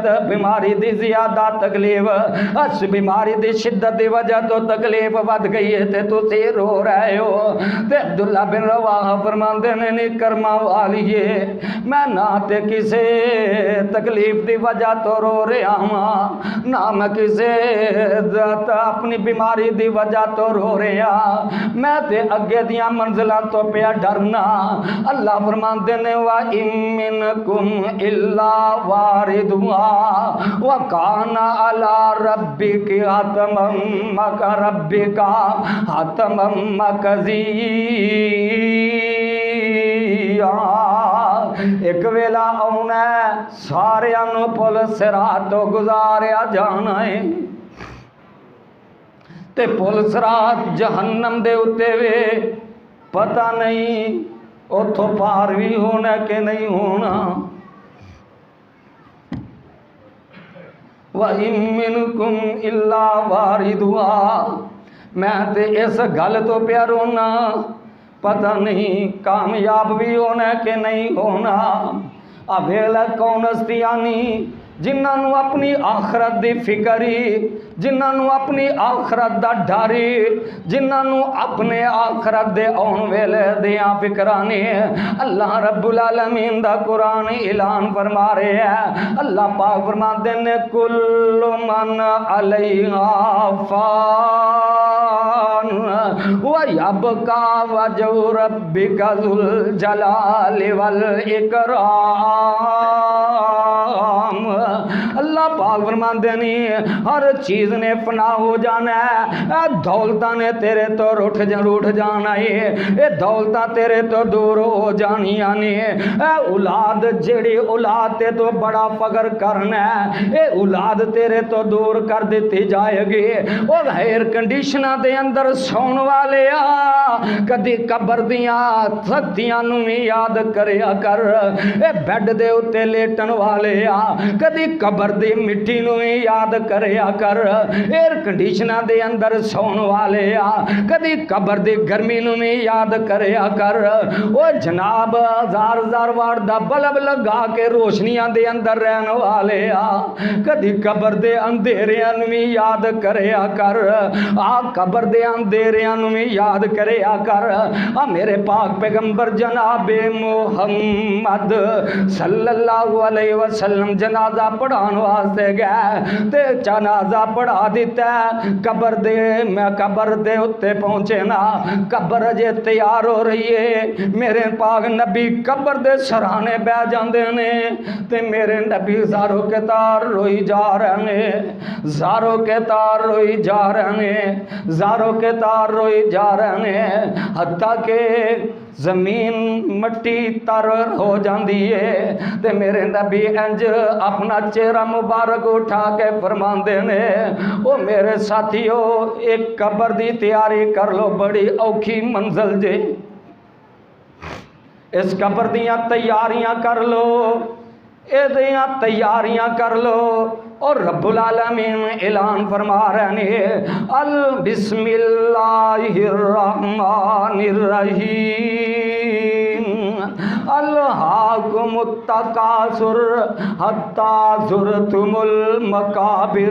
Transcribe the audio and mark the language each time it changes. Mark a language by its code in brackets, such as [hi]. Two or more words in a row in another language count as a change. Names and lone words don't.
[pa] بیماری دی زیادہ تکلیف اس بیماری دی شدت دی وجہ تو تکلیف ود گئی ہے تے تسی رو رہے ہو تے عبداللہ بن رواحہ فرماندے نے نہیں کرما والیے میں نہ تے کسے تکلیف دی وجہ تو رو رہا ہاں نہ میں کسے اپنی بیماری دی وجہ تو رو رہا میں تے اگے دیاں منزلاں تو پیا ڈرنا اللہ فرماندے نے [ar] وَإِن مِّنكُمْ إِلَّا وَارِدُهَا وَكَانَ عَلَى رَبِّكَ حَتْمًا مَّقْضِيًّا [pa] ایک ویلا آنا ہے سارے نو پل صراط تو گزاریا جانا ہے تے پل صراط جہنم دے اتے وے پتہ نہیں اتھو پار بھی ہونا کہ نہیں ہونا [ar] وَإِن مِّنكُمْ إِلَّا وَارِدُهَا [pa] میں تے اس گل تو پیا رونا پتہ نہیں کامیاب بھی ہونا کہ نہیں ہونا ویلا کون ہستیانی جنہاں نو اپنی آخرت دی فکری جنہاں نو اپنی آخرت دا ڈاری جنہاں نو اپنے آخرت دے اون ویلے دیاں فکرانی اللہ [ar] رب العالمین [pa] دا قرآن اعلان فرما رہے ہیں اللہ پاک فرما دینے [ar] کل من علیہا فان وَيَبْقَى وَجْهُ رَبِّكَ ذُو الْجَلَالِ وَالْإِكْرَامِ [pa] اللہ پاک فرماندے نہیں ہر چیز نے فنا ہو جانا ہے دولتاں نے تیرے تو روٹھ جانا ہے اے دولتاں تیرے تو دور ہو جانی یعنی اے اولاد جڑی اولاد تے تو بڑا فخر کرنا ہے اے اولاد تیرے تو دور کر دیتی جائے گی او ایئر کنڈیشناں دے اندر سون والے کدی قبر دیاں سختیاں نو یاد کریا کر اے بیڈ دے اتے لیٹن والے کدی قبر دی مٹی نو یاد کریا کر ایئر کنڈیشناں دے اندر سون والے کدی قبر دی گرمی نو یاد کریا کر او جناب ہزار وار دا بلب لگا کے روشنیاں دے اندر رہن والے کدی قبر دے اندھیریاں نو یاد کریا کر قبر دے اندھیریاں نو یاد کریا کر میرے پاک پیغمبر جناب محمد [ar] صلی اللہ علیہ وسلم [pa] جنازہ پڑھان واسطے گئے تے جنازہ پڑھا دیتا ہے قبر دے اتے پہنچے نا قبر جے تیار ہو رہی ہے میرے پاک نبی قبر دے سرانے بہ جاندے نے تے میرے نبی زاروں کے تار روئی جا رہے ہیں زاروں کے تار روئی جا رہے ہیں زاروں کے تار روئی جا رہے ہیں حتیٰ کہ زمین مٹی تر ہو جاندی ہے تے میرے نبی انج اپنا چہرہ مبارک اٹھا کے فرماندے نے او میرے ساتھیو ایک قبر دی تیاری کر لو بڑی اوکھی منزل جے اس قبر دیاں تیاریاں کر لو اے دیاں تیاریاں کر لو اور [ar] رب العالمین [pa] اعلان فرما رہے ہیں [ar] بسم اللہ الرحمن الرحیم ألهاكم التكاثر حتى زرتم المقابر.